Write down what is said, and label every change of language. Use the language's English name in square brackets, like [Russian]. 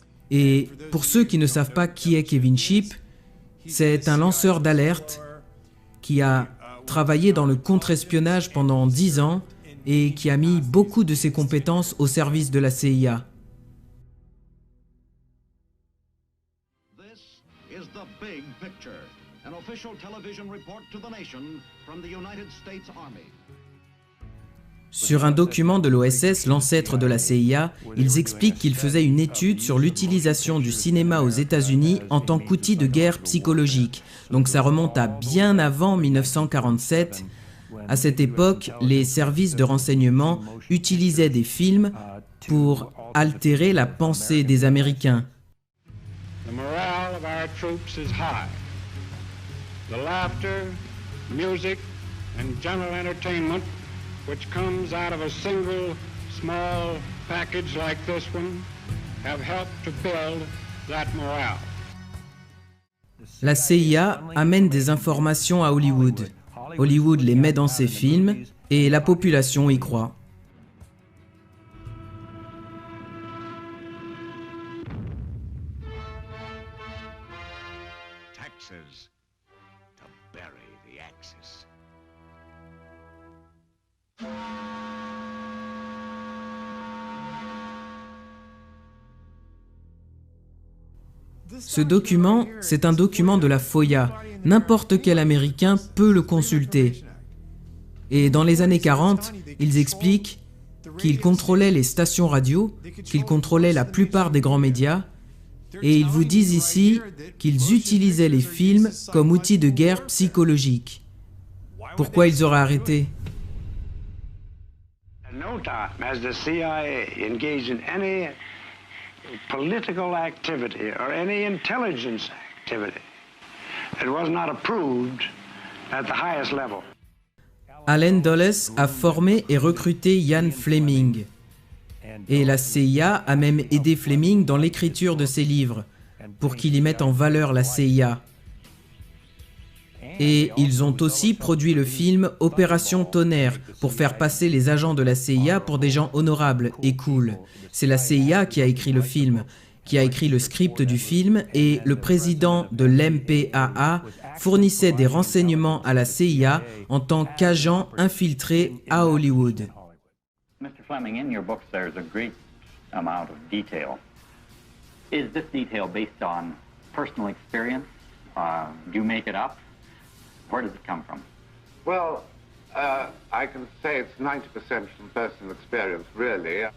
[French] Et pour ceux qui ne savent pas qui est Kevin Sheep, c'est un lanceur d'alerte qui a travaillé dans le contre-espionnage pendant 10 ans et qui a mis beaucoup de ses compétences au service de la CIA. [English] This is the big picture, an official television report to the nation from the United States Army. [French] Sur un document de l'OSS, l'ancêtre de la CIA, ils expliquent qu'ils faisaient une étude sur l'utilisation du cinéma aux États-Unis en tant qu'outil de guerre psychologique. Donc ça remonte à bien avant 1947. À cette époque, les services de renseignement utilisaient des films pour altérer la pensée des Américains. [English] The morale of our troops is high. The laughter, music, and general entertainment which comes out of a single small package like this one have helped to build that morale. [French] La CIA amène des informations à Hollywood. Hollywood les met dans ses films et la population y croit. [English] Taxes to bury the Axis. [French] Ce document, c'est un document de la FOIA. N'importe quel Américain peut le consulter. Et dans les années 40, ils expliquent qu'ils contrôlaient les stations radio, qu'ils contrôlaient la plupart des grands médias, et ils vous disent ici qu'ils utilisaient les films comme outil de guerre psychologique. Pourquoi ils auraient arrêté ? [English] At no time has the CIA engaged in any political activity or any intelligence activity. It was not approved at the highest level. [French] Allen Dulles a formé et recruté Ian Fleming. Et la CIA a même aidé Fleming dans l'écriture de ses livres, pour qu'il y mette en valeur la CIA. Et ils ont aussi produit le film Opération Tonnerre, pour faire passer les agents de la CIA pour des gens honorables et cool. C'est la CIA qui a écrit le film, qui a écrit le script du film, et le président de l'MPAA fournissait des renseignements à la CIA en tant qu'agent infiltré à Hollywood. [English] Mr. Fleming, in your books there's a great amount of detail. Is this detail based on personal experience? Do you make it up? Where does it come from? Well, I can say it's 90% from personal experience, really.